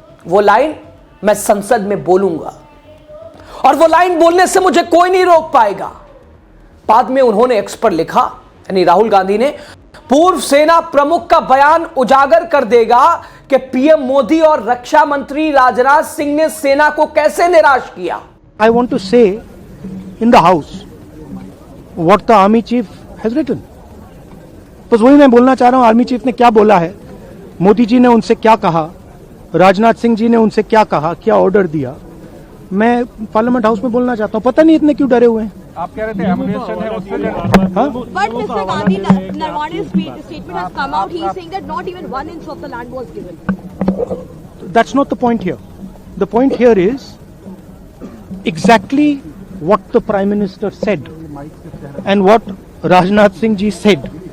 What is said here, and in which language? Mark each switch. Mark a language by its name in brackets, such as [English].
[Hindi] वो लाइन मैं संसद में बोलूंगा और वो लाइन बोलने से मुझे कोई नहीं रोक पाएगा। बाद में उन्होंने एक्स पर लिखा, यानी राहुल गांधी ने, पूर्व सेना प्रमुख का बयान उजागर कर देगा कि पीएम मोदी और रक्षा मंत्री राजनाथ सिंह ने सेना को कैसे निराश किया। [English] I want to say in the house what the army chief has written. [Hindi] बस वही मैं बोलना चाह रहा हूं, आर्मी चीफ ने क्या बोला है, मोदी जी ने उनसे क्या कहा, राजनाथ सिंह जी ने उनसे क्या कहा, क्या ऑर्डर दिया, मैं पार्लियामेंट हाउस में बोलना चाहता हूं। पता नहीं इतने क्यों डरे हुए हैं। आप कह रहे थे एमुनेशन है उससे [English] But Mr. Gandhi, Narwane's statement has come out. He is saying that not even 1 inch of the land was given. That's not the point here. The point here is exactly what the Prime Minister said and what Rajnath Singh ji said.